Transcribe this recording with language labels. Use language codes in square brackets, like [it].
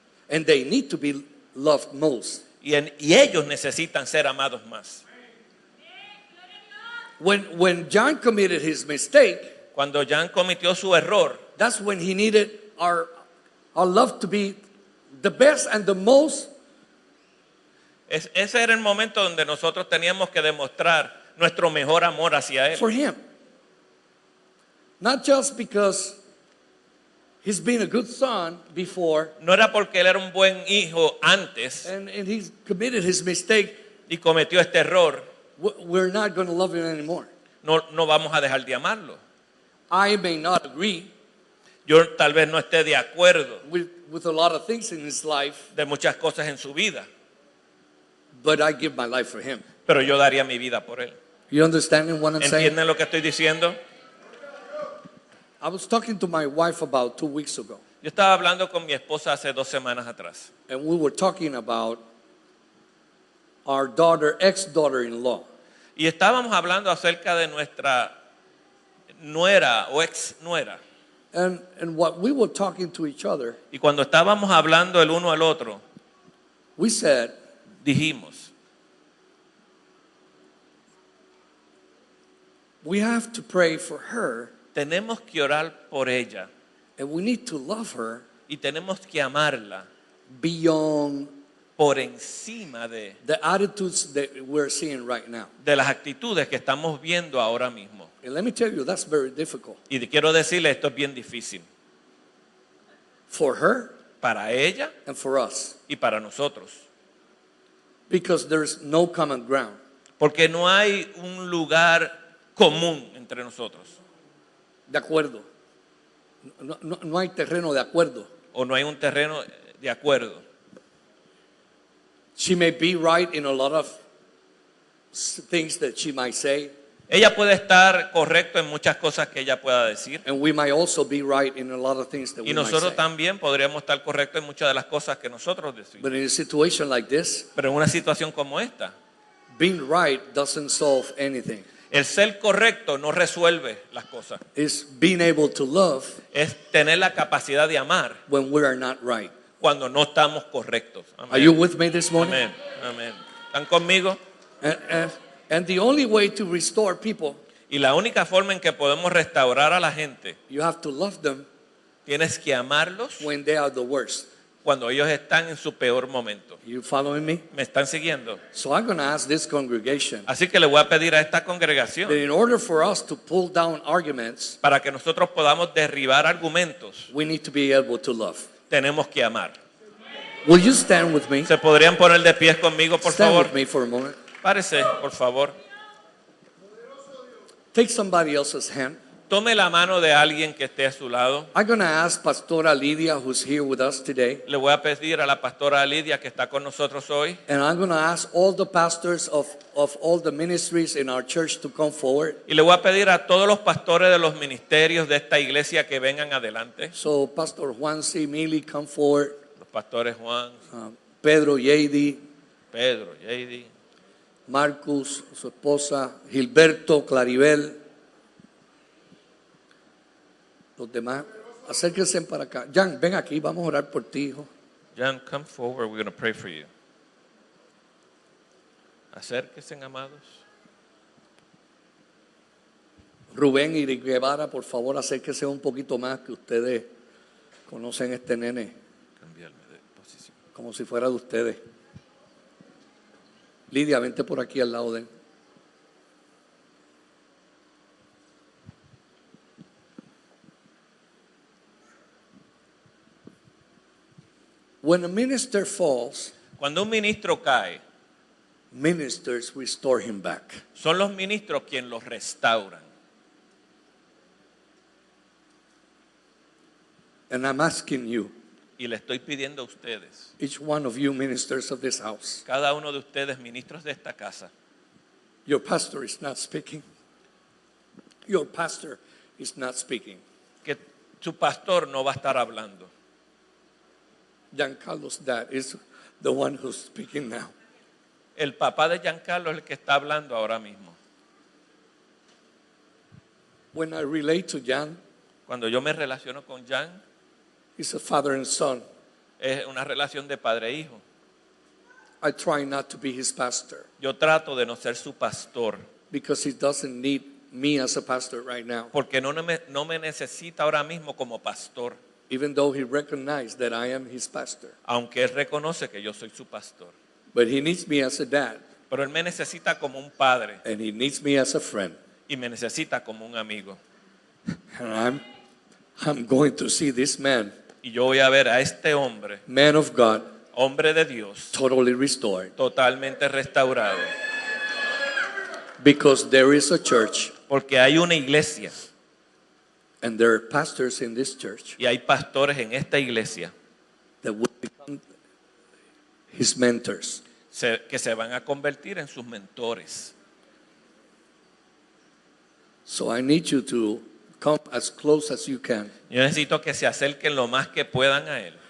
[en] And they need to be loved most. [es] Y ellos necesitan ser amados más. [en] When John committed his mistake, [es] Cuando Jan cometió su error, [en] that's when he needed our love to be the best and the most. [es] ese era el momento donde nosotros teníamos que demostrar nuestro mejor amor hacia Él. [en] For him. Not just because he's been a good son before [es] No era porque Él era un buen hijo antes [en] and he's committed his mistake, [es] y cometió este error, [en] we're not going to love him anymore. [es] no vamos a dejar de amarlo. [en] I may not agree [es] Yo tal vez no esté de acuerdo [en] with a lot of things in his life, [es] de muchas cosas en su vida, [en] but I give my life for him. [es] pero yo daría mi vida por Él. [en] You understanding what I'm saying? [es] ¿Entienden lo que estoy diciendo? [en] I was talking to my wife about 2 weeks ago, [es] Yo estaba hablando con mi esposa hace 2 semanas atrás [en] and we were talking about our daughter, ex-daughter-in-law. [es] y estábamos hablando acerca de nuestra nuera o ex nuera. [en] And what we were talking to each other, [es] Y cuando estábamos hablando el uno al otro, [en] we said, [es] dijimos, [en] we have to pray for her, [es] tenemos que orar por ella [en] and we need to love her [es] y tenemos que amarla [en] beyond [es] por encima de [en] the attitudes that we're seeing right now. [es] las actitudes que estamos viendo ahora mismo. [en] And let me tell you, that's very difficult [es] Y quiero decirle, esto es bien difícil [en] for her [es] para ella [en] and for us, [es] y para nosotros, [en] because there's no common ground. [es] porque no hay un lugar común entre nosotros, De acuerdo. No hay terreno de acuerdo. o no hay un terreno de acuerdo. [en] She may be right in a lot of things that she might say, [es] Ella puede estar correcto en muchas cosas que ella pueda decir, [en] and we might also be right in a lot of things that [es] y [en] we might [es] nosotros [en] say. [es] también podríamos estar correctos en muchas de las cosas que nosotros decimos. [en] But in a situation like this, [es] Pero en una situación como esta, [en] being right doesn't solve anything. [es] el ser correcto no resuelve las cosas. [en] It's being able to love [es] Es tener la capacidad de amar [en] when we are not right. [es] cuando no estamos correctos. Amén. [en] Are you with me this morning? [es] Amén. Amén. ¿Están conmigo? [en] And the only way to restore people, [es] Y la única forma en que podemos restaurar a la gente, [en] you have to love them [es] tienes que amarlos [en] when they are the worst. [es] cuando ellos están en su peor momento. [en] You following me? [es] ¿Me están siguiendo? [en] So I'm going to ask this congregation [es] Así que le voy a pedir a esta congregación, [en] that in order for us to pull down arguments, [es] para que nosotros podamos derribar argumentos, [en] we need to be able to love. [es] tenemos que amar. [en] Will you stand with me? [es] ¿Se podrían poner de pies conmigo, por [en] Stand [es] favor? [en] with me for a moment. [es] Párese, por favor. [en] Take somebody else's hand. [es] Tome la mano de alguien que esté a su lado. [en] I'm going to ask Pastora Lidia, who's here with us today, [es] Le voy a pedir a la pastora Lidia, que está con nosotros hoy, [en] and I'm going to ask all the pastors of all the ministries in our church to come forward. [es] y le voy a pedir a todos los pastores de los ministerios de esta iglesia que vengan adelante. [en] So Pastor Juan C. Mili, come forward. [es] Los pastores Juan, Pedro Yeidi, Pedro, JD, Marcus, su esposa, Gilberto, Claribel. Los demás, acérquense para acá. Jan, ven aquí, vamos a orar por ti, hijo. [en] John, come forward, we're going to pray for you. [es] Acérquense, amados. Rubén y Guevara, por favor, acérquense un poquito más, que ustedes conocen a este nene Cambiarme de posición. como si fuera de ustedes. Lidia, vente por aquí al lado de él. [en] When a minister falls, [es] Cuando un ministro cae, [en] ministers restore him back. [es] son los ministros quienes los restauran. [en] And I'm asking you, [es] Y le estoy pidiendo a ustedes, [en] each one of you ministers of this house, [es] cada uno de ustedes, ministros de esta casa, [en] your pastor is not speaking. your pastor is not speaking. [es] que su pastor no va a estar hablando. [en] Giancarlo's dad is the one who's speaking now. [es] El papá de Giancarlo es el que está hablando ahora mismo. [en] When I relate to Jan, [es] Cuando yo me relaciono con Jan, [en] he's a father and son. [es] es una relación de padre e hijo. [en] I try not to be his pastor [es] Yo trato de no ser su pastor, [en] because he doesn't need me as a pastor right now. [es] porque no me necesita ahora mismo como pastor, [en] Even though he recognized that I am his pastor. [es] aunque él reconoce que yo soy su pastor. [en] But he needs me as a dad, [es] Pero él me necesita como un padre [en] and he needs me as a friend. [es] y me necesita como un amigo. [en] And I'm going to see this man, [es] Y yo voy a ver a este hombre, [en] man of God, [es] hombre de Dios, [en] totally restored. [es] totalmente restaurado. [en] Because there is a church, [es] Porque hay una iglesia [en] and there are pastors in this church [es] y hay pastores en esta iglesia [en] that will become his mentors. [es] que se van a convertir en sus mentores. [en] So I need you to come as close as you can. [es] Yo necesito que se acerquen lo más que puedan a él.